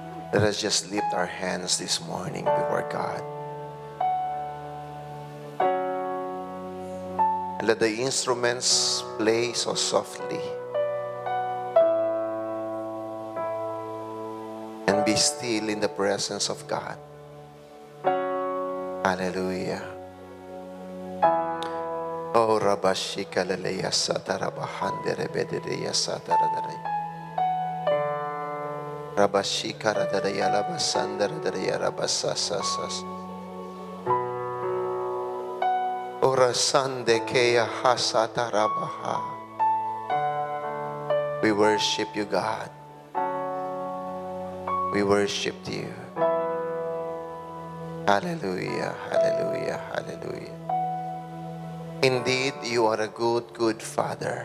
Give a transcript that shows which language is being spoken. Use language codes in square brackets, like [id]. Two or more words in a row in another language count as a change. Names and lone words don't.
[en] Let us just lift our hands this morning before God. And let the instruments play so softly. And be still in the presence of God. Hallelujah. Oh, Rabashika Leleya Satarabahan Derebedeya Sataradare. Rabashika Radaya Labasandara Daya Rabasasasas. Orasande Kea Hasatarabaha. We worship you, God. We worship you. Hallelujah, hallelujah, hallelujah. Indeed, you are a good, good Father.